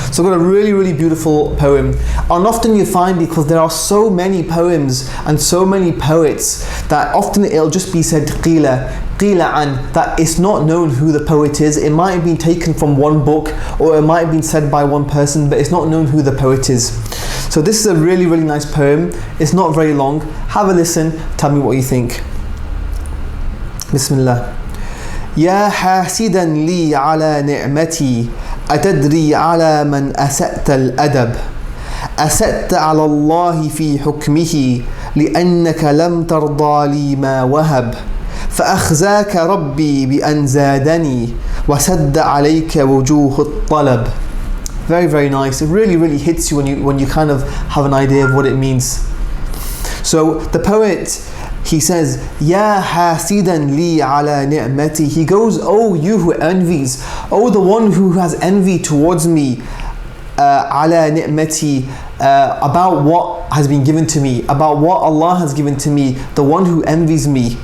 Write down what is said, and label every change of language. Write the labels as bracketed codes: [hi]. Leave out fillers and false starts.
[en] So I've got a really beautiful poem. And often you find, because there are so many poems and so many poets, that often it'll just be said [ar] qila an, [en] that it's not known who the poet is. It might have been taken from one book, or it might have been said by one person, but it's not known who the poet is. So this is a really nice poem. It's not very long. Have a listen, tell me what you think. [ar] Bismillah. يا حاسدا لي على نعمتي أتدري على من أسأت الأدب أسأت على الله في حكمه لأنك لم ترضى لي ما وهب فأخزاك ربي بأن زادني وسد عليك وجوه الطلب. [en] Very nice. It really hits you when you kind of have an idea of what it means. So the poet, he says, [ar] Ya hasidan li ala ni'mati. [en] He goes, oh you who envies, oh the one who has envy towards me, [ar] ala ni'mati, [en] about what has been given to me, about what Allah has given to me, the one who envies me.